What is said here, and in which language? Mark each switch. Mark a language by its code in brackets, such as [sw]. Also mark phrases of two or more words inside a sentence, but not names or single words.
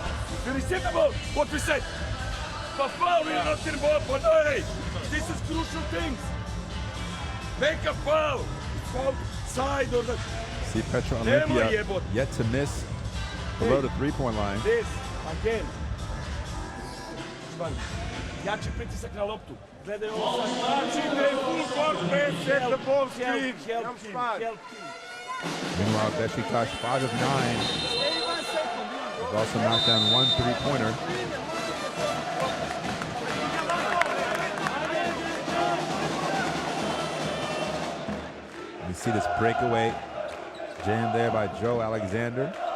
[en] You receive the ball, what we said. But foul, we are not getting ball, but hey, this is crucial things. Make a foul. Foul side or the... See Petrol Olimpija yet to miss below the three-point line. This, again. [sr] Jači pritisak na loptu. Gledaj ovo sad. Znači da je [en] full court press, set the ball screen. Help him. Meanwhile, Besiktas 5 of 9. They've also knocked down 1 3-pointer. You see this breakaway jam there by Joe Alexander.